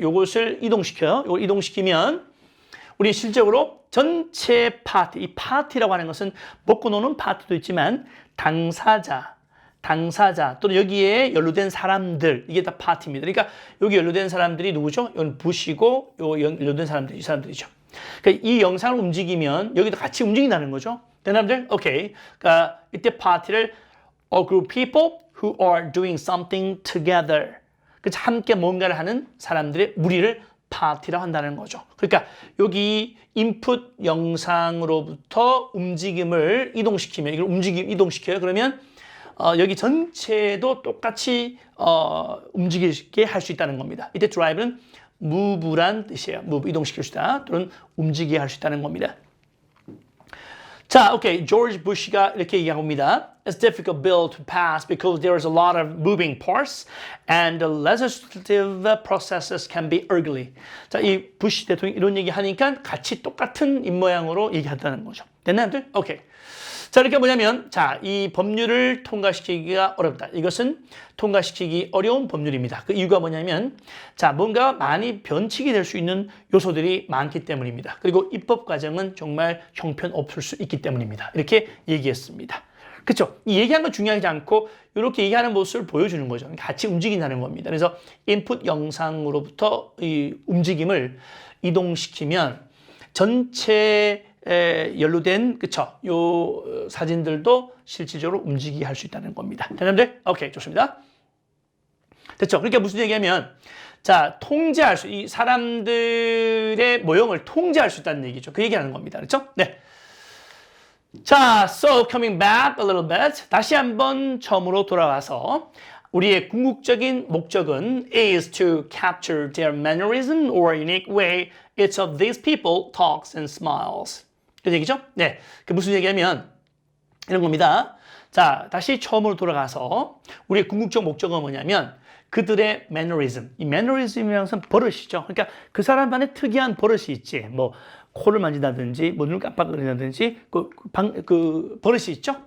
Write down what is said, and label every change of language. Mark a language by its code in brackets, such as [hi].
[ko] 요것을 이동시켜요. 이걸 이동시키면 우리 실적으로 전체 파티, 이 파티라고 하는 것은 먹고 노는 파티도 있지만 당사자 또는 여기에 연루된 사람들, 이게 다 파티입니다. 그러니까 여기 연루된 사람들이 누구죠? 이건 부시고 요 연루된 사람들이 이 사람들이죠. 그러니까 이 영상을 움직이면 여기도 같이 움직인다는 거죠. 여러분들, 오케이. 그러니까 이때 파티를 [en] a group of people who are doing something together. [ko] 그래서 함께 뭔가를 하는 사람들의 무리를 파티라고 한다는 거죠. 그러니까 여기 인풋 영상으로부터 움직임을 이동시키면, 이걸 이동시켜요. 그러면 여기 전체도 똑같이 움직이게 할 수 있다는 겁니다. 이때 drive는 move란 뜻이에요. move, 이동시킬 수 있다. 또는 움직이게 할 수 있다는 겁니다. 자, 오케이. 조지 부시가 이렇게 얘기합니다. [en] It's difficult bill to pass because there is a lot of moving parts and the legislative processes can be ugly. [ko] 자, 이 부시 대통령이 이런 얘기 하니까 같이 똑같은 입모양으로 얘기한다는 거죠. 됐나요? 오케이. 자, 이렇게 뭐냐면, 자, 이 법률을 통과시키기가 어렵다. 이것은 통과시키기 어려운 법률입니다. 그 이유가 뭐냐면, 자, 뭔가 많이 변칙이 될 수 있는 요소들이 많기 때문입니다. 그리고 입법 과정은 정말 형편없을 수 있기 때문입니다. 이렇게 얘기했습니다. 그렇죠? 이 얘기한 건 중요하지 않고 이렇게 얘기하는 모습을 보여주는 거죠. 같이 움직인다는 겁니다. 그래서 인풋 영상으로부터 이 움직임을 이동시키면 전체 연루된, 그쵸? 요 사진들도 실질적으로 움직이게 할 수 있다는 겁니다. 여러분들, 오케이, 좋습니다. 됐죠? 그러니까 무슨 얘기냐면, 자, 이 사람들의 모형을 통제할 수 있다는 얘기죠. 그 얘기하는 겁니다. 그렇죠? 네. 자, [en] so coming back a little bit. [ko] 다시 한번 처음으로 돌아와서 우리의 궁극적인 목적은 [en] is to capture their mannerism or unique way each of these people talks and smiles. [ko] 그 얘기죠? 네. 그 무슨 얘기냐면 이런 겁니다. 자, 다시 처음으로 돌아가서 우리의 궁극적 목적은 뭐냐면 그들의 mannerism. 이 mannerism이라는 것은 버릇이죠. 그러니까 그 사람만의 특이한 버릇이 있지. 뭐 코를 만진다든지 뭐 눈을 깜빡거린다든지 그 버릇이 있죠.